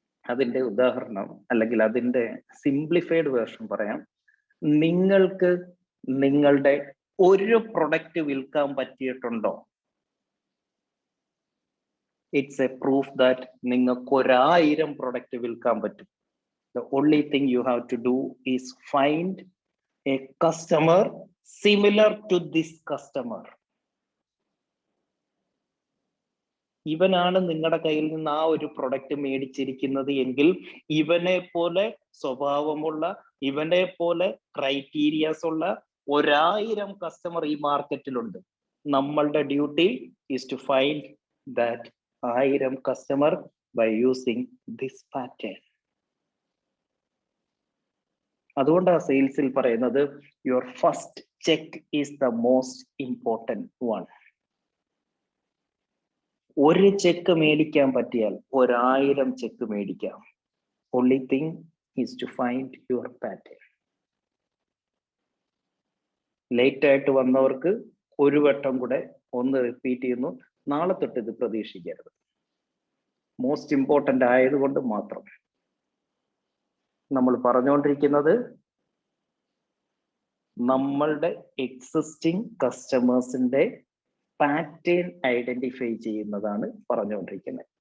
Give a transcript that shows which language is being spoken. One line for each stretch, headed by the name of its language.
Malayalam: അതിന്റെ ഉദാഹരണം അല്ലെങ്കിൽ അതിന്റെ സിംപ്ലിഫൈഡ് വേർഷൻ പറയാം. നിങ്ങൾക്ക് നിങ്ങളുടെ ഒരു പ്രൊഡക്റ്റ് വിൽക്കാൻ പറ്റിയിട്ടുണ്ടോ?
English: it's a proof that
Malayalam: നിങ്ങൾക്ക് 1000 പ്രൊഡക്റ്റ് വിൽക്കാൻ പറ്റും.
English: The only thing you have to do is find a customer similar to this customer.
Malayalam: ഇവനാണ് നിങ്ങളുടെ കയ്യിൽ നിന്ന് ആ ഒരു പ്രൊഡക്റ്റ് മേടിച്ചിരിക്കുന്നത് എങ്കിൽ ഇവനെ പോലെ സ്വഭാവമുള്ള, ഇവനെ പോലെ ക്രൈറ്റീരിയാസ് ഉള്ള 1000 കസ്റ്റമർ ഈ മാർക്കറ്റിലുണ്ട്. നമ്മളുടെ
English: Duty is to find that 1000 customer by using this pattern.
Malayalam: അതുകൊണ്ടാണ് സെയിൽസിൽ പറയുന്നത്
English: Your first check is the most important one.
Malayalam: ഒരു ചെക്ക് മേടിക്കാൻ പറ്റിയാൽ 1000 ചെക്ക് മേടിക്കാം.
English: only thing is to find your pattern.
Malayalam: Late ആയിട്ട് വന്നവർക്ക് ഒരു വട്ടം കൂടെ ഒന്ന് റിപ്പീറ്റ് ചെയ്യുന്നു, നാളെ തൊട്ട് ഇത് പ്രതീക്ഷിക്കരുത്. മോസ്റ്റ് ഇമ്പോർട്ടൻ്റ് ആയതുകൊണ്ട് മാത്രം നമ്മൾ പറഞ്ഞുകൊണ്ടിരിക്കുന്നത് നമ്മളുടെ എക്സിസ്റ്റിംഗ് കസ്റ്റമേഴ്സിന്റെ പാറ്റേൺ ഐഡന്റിഫൈ ചെയ്യുന്നതാണ് പറഞ്ഞുകൊണ്ടിരിക്കുന്നത്.